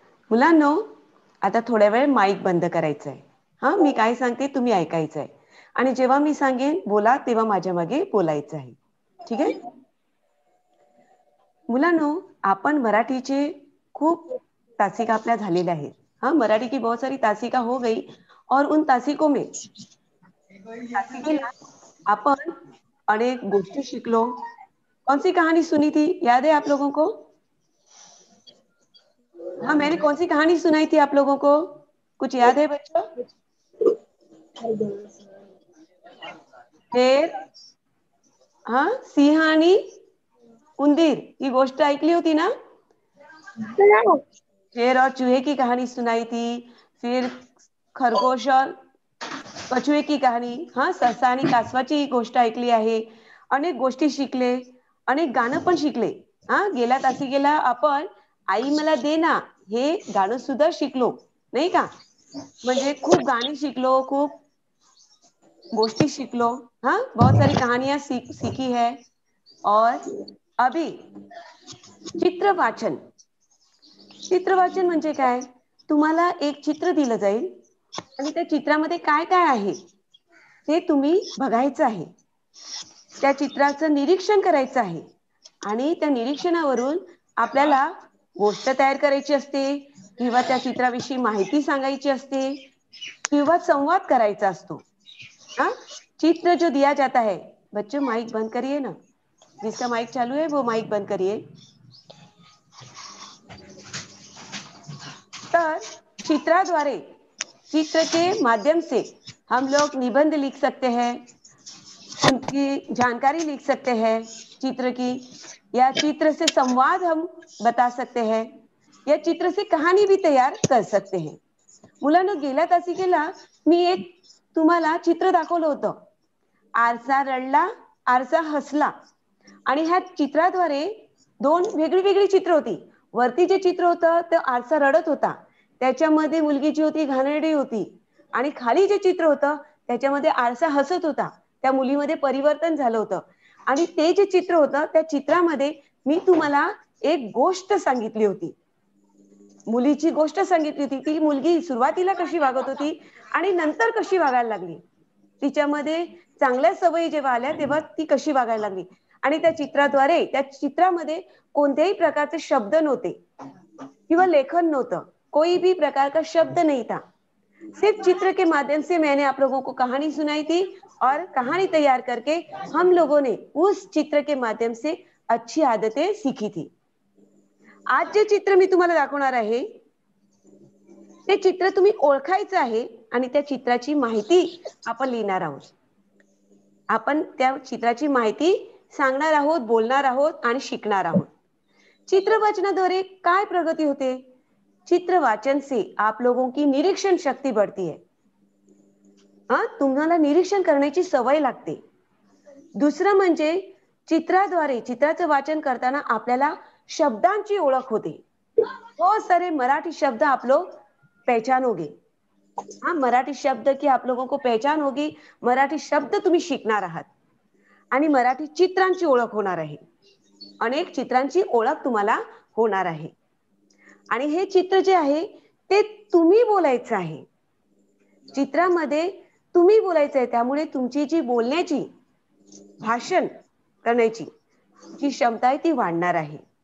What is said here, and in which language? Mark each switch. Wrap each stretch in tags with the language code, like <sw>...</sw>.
<mr>मुलांनो, आता थोड्या वेळ माईक बंद करायचा आहे. हा, मी काय सांगते तुम्ही ऐकायचं आहे. आणि जेव्हा मी सांगेन बोला तेव्हा माझ्या मागे बोलायचं आहे.</mr> <hi>ठीक है?</hi> <mr>मुलांनो, आपण मराठीचे खूप तासिका आपल्या झालेल्या आहेत.</mr> <hi>हाँ, मराठी की बहुत सारी तासिका हो गई और उन तासिकों में</hi> <mr>तासिकेला अपन अनेक गोष्टी शिकलो.</mr> <hi>कौन सी कहानी सुनी थी, याद है आप लोगों को? हाँ, मैंने कौन सी कहानी सुनाई थी आप लोगों को? कुछ याद है बच्चों?</hi> <mr>शेर, हाँ, सिंह आणि उंदीर ही गोष्ट ऐकली होती ना?</mr> <hi>शेर और चूहे की कहानी सुनाई थी. फिर खरगोश और कछुए की कहाणी.</hi> <mr>हाँ, ससा आणि कासवाची गोष्ट ऐकली आहे. अनेक गोष्टी शिकले, अनेक गाणं पण शिकले. हाँ, गेल्या तासिकेला आपण आई मला दे ना हे गाणं सुद्धा शिकलो, नाही का? म्हणजे खूप गाणी शिकलो, खूप गोष्टी शिकलो.</mr> <hi>हाँ, बहुत सारी कहानियां सीखी है. और अभी चित्र वाचन.</hi> <mr>चित्र वाचन म्हणजे काय? तुम्हाला एक चित्र दिलं जाईल आणि त्या चित्रामध्ये काय काय आहे ते तुम्ही बघायचं आहे. त्या चित्राचं निरीक्षण करायचं आहे आणि त्या निरीक्षणावरून आपल्याला गोष्ट तयार करायची असते किंवा त्या चित्राविषयी माहिती सांगायची असते किंवा संवाद करायचा असतो.</mr> <hi>हाँ, चित्र जो दिया जाता है, बच्चों माइक बंद करिए ना. जिसका माइक चालू है वो माइक बंद करिए.</hi> <mr>तर चित्राद्वारे,</mr> <hi>चित्र के माध्यम से हम लोग निबंध लिख सकते हैं, उनकी जानकारी लिख सकते हैं चित्र की, या चित्र से संवाद हम बता सकते हैं, या चित्र से कहानी भी तैयार कर सकते हैं.</hi> <mr>मुलांनो, गेल्या तासिकेला मी एक तुम्हाला चित्र दाखवलं होतं. आरसा रडला, आरसा हसला. आणि ह्या चित्राद्वारे दोन वेगळी वेगळी चित्र होती. वरती जे चित्र होतं ते आरसा रडत होता, त्याच्यामध्ये मुलगी जी होती घाणेरडी होती. आणि खाली जे चित्र होतं त्याच्यामध्ये आरसा हसत होता, त्या मुलीमध्ये परिवर्तन झालं होतं. आणि ते जे चित्र होतं त्या चित्रामध्ये मी तुम्हाला एक गोष्ट सांगितली होती, मुलीची गोष्ट सांगितली होती. ती मुलगी सुरुवातीला कशी वागत होती आणि नंतर कशी वागायला लागली, तिच्यामध्ये चांगल्या सवयी जेव्हा आल्या तेव्हा ती कशी वागायला लागली. आणि त्या चित्राद्वारे, त्या चित्रामध्ये कोणत्याही प्रकारचे शब्द नव्हते किंवा लेखन नव्हतं,</mr> <hi>कोई भी प्रकार का शब्द नहीं था. सिर्फ चित्र के माध्यम से मैंने आप लोगों को कहानी सुनाई थी और कहानी तैयार करके हम लोगों ने उस चित्र के माध्यम से अच्छी आदतें सीखी थी.</hi> <mr>आज जे चित्र मी तुम्हाला दाखवणार आहे ते चित्र तुम्ही ओळखायचं आहे आणि त्या चित्राची माहिती आपण लिहिणार आहोत. आपण त्या चित्राची माहिती सांगणार आहोत, बोलणार आहोत आणि शिकणार आहोत. चित्र वाचनाद्वारे काय प्रगती होते?</mr> <hi>चित्र वाचन से आप लोगों की निरीक्षण शक्ति बढ़ती है.</hi> <mr>हाँ, तुम्हाला निरीक्षण करण्याची सवय लागते. दुसरं म्हणजे चित्राद्वारे, चित्राचं वाचन करताना आपल्याला शब्दांची ओळख होते.</mr> <hi>बहुत सारे मराठी शब्द आप लोग पहचानोगे. हाँ, मराठी शब्द की आप लोगों को पहचान होगी.</hi> <mr>मराठी शब्द तुम्ही शिकणार आहात आणि मराठी चित्रांची ओळख होणार आहे. अनेक चित्रांची ओळख तुम्हाला होणार आहे. आणि हे चित्र जे आहे ते तुम्ही बोलायचं आहे. चित्रामध्ये तुम्ही बोलायचं आहे, त्यामुळे तुमची जी बोलण्याची, भाषण करण्याची जी क्षमता आहे ती वाढणार आहे.</mr>